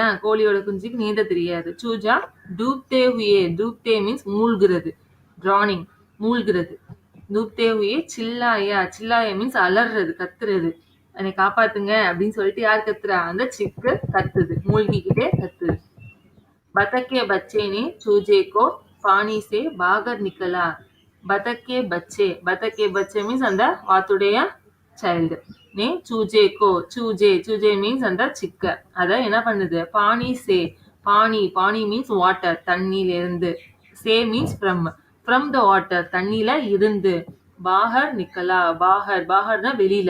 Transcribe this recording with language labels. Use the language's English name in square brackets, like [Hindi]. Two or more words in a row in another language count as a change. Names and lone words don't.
[Tamil] கோழியோட குஞ்சுக்கு நீந்த தெரியாது. [Hindi] चूजा डूबते हुए. [Tamil] டூப்தே மீன்ஸ் மூழ்கிறது. டிரானிங், மூழ்கிறது. [Hindi] डूबते हुए चिल्लाया. [Tamil] சில்லாயா மீன்ஸ் அலறது, கத்துறது. என்னை காப்பாத்துங்க அப்படின்னு சொல்லிட்டு யார் கத்துறா? அந்த சிக்கு கத்துது. மூழ்கிக்கிட்டே கத்துது. [Hindi] बतख के बच्चे ने चूजे को पानी से बाहर निकला. बतख के बच्चे मीन्स [Tamil] அந்த வாத்துடைய சைல்டு. [Hindi] ने चूजेको. [Tamil] சூஜே மீன்ஸ் அந்த சிக்க. அத என்ன பண்ணுது? பானி [English] means water, [Tamil] தண்ணியில இருந்து. சே [English] means from the water, [Tamil] தண்ணியில இருந்து. [Hindi] बाहर निकला. [Tamil] பாகர்னா வெளியில.